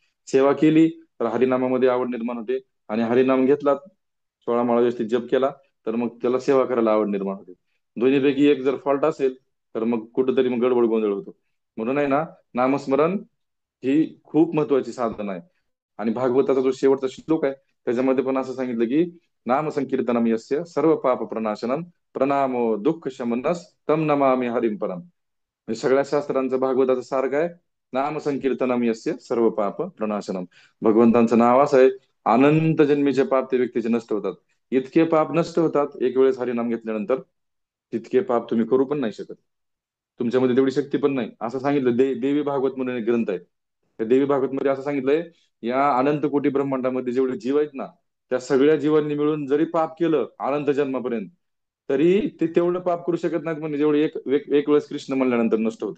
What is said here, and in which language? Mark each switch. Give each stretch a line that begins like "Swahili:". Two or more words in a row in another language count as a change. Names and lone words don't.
Marathi: सेवा केली तर हरिनामामध्ये आवड निर्माण होते, आणि हरिनाम घेतला, 16 माळा व्यवस्थित जप केला, तर मग त्याला सेवा करायला आवड निर्माण होते. दोन्हीपैकी एक जर फॉल्ट असेल तर मग कुठेतरी मग गडबड गोंधळ होतो. म्हणून आहे ना, नामस्मरण ही खूप महत्वाची साधना आहे. आणि भागवताचा जो शेवटचा श्लोक आहे त्याच्यामध्ये पण असं सांगितलं की
Sanskrit: नाम संकीर्तनम यस्य सर्व पाप प्रणाशनम प्रणामो दुःख शमनस तम नमामि हरिम परम.
Marathi: म्हणजे सगळ्या शास्त्रांचं भागवताचं सार काय?
Sanskrit: नाम संकीर्तनम यस्य सर्व पाप प्रणाशनम.
Marathi: भगवंतांचं नाव असं आहे, अनंत जन्मीचे पाप ते व्यक्तीचे नष्ट होतात. इतके पाप नष्ट होतात एक वेळेस हरिनाम घेतल्यानंतर, तितके पाप तुम्ही करू पण नाही शकत. तुमच्यामध्ये तेवढी शक्ती पण नाही, असं सांगितलं. देवी भागवत म्हणून एक ग्रंथ आहे, त्या देवी भागवत मध्ये असं सांगितलंय, या अनंत कोटी ब्रह्मांडामध्ये जेवढे जीव आहेत ना, त्या सगळ्या जीवांनी मिळून जरी पाप केलं अनंत जन्मापर्यंत, तरी ते तेवढं पाप करू शकत नाहीत, म्हणजे जेवढे एक वेळेस कृष्ण म्हणल्यानंतर नष्ट होतं.